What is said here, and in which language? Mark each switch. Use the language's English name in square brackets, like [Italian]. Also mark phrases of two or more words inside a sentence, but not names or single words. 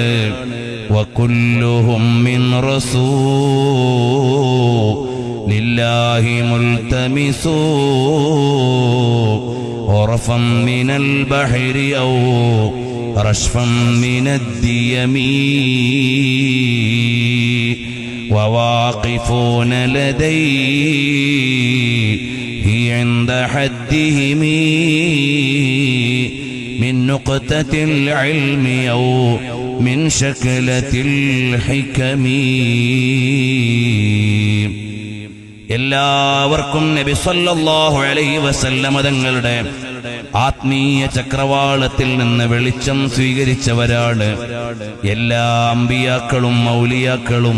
[Arabic] وكلهم من رسول الله ملتمس غرفا من البحر أو رشفا من الديم وواقفون لديه عند حدهم من نقطة العلم أو من شكلة الحكم. [Malayalam] എല്ലാവർക്കും നബി [Arabic] صلى الله عليه وسلم [Malayalam] തങ്ങളുടെ ആത്മീയ ചക്രവാളത്തിൽ നിന്ന് വെളിച്ചം സ്വീകരിച്ചവരാണ് എല്ലാ അമ്പിയാക്കളും ഔലിയാക്കളും.